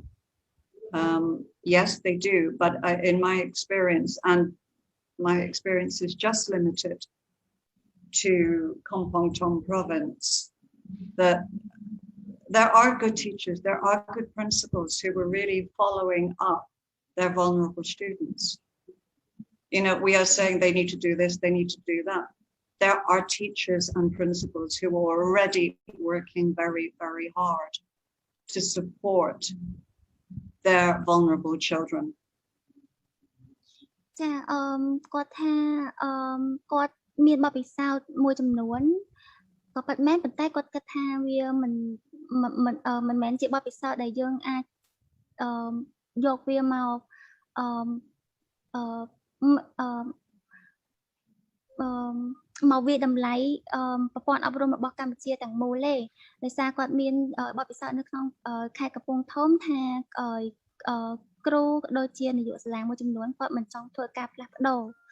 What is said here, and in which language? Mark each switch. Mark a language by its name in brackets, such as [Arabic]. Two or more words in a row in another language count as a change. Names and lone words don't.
[English] Yes, they do, but in my experience, and my experience is just limited to Kampong Thom province, that there are good teachers, there are good principals who were really following up their vulnerable students. You know, we are saying they need to do this, they need to do that. There are teachers and principals who are already working very, very hard to support their vulnerable children. [Khmer] ចាគាត់ថាគាត់មានបទពិសោធន៍មួយចំនួនក៏ពិតមែនប៉ុន្តែគាត់គិតថាវាមិនមែនជាបទពិសោធន៍ដែលយើងអាចយកវាមក មកវាតម្លៃប្រព័ន្ធអប់រំរបស់កម្ពុជាទាំងមូលទេដោយសារគាត់មានបទពិសោធន៍នៅក្នុងខេត្តកំពង់ធំថាគ្រូក៏ដូចជានាយកសាលាមួយចំនួនគាត់មិនចង់ធ្វើការផ្លាស់ប្ដូរ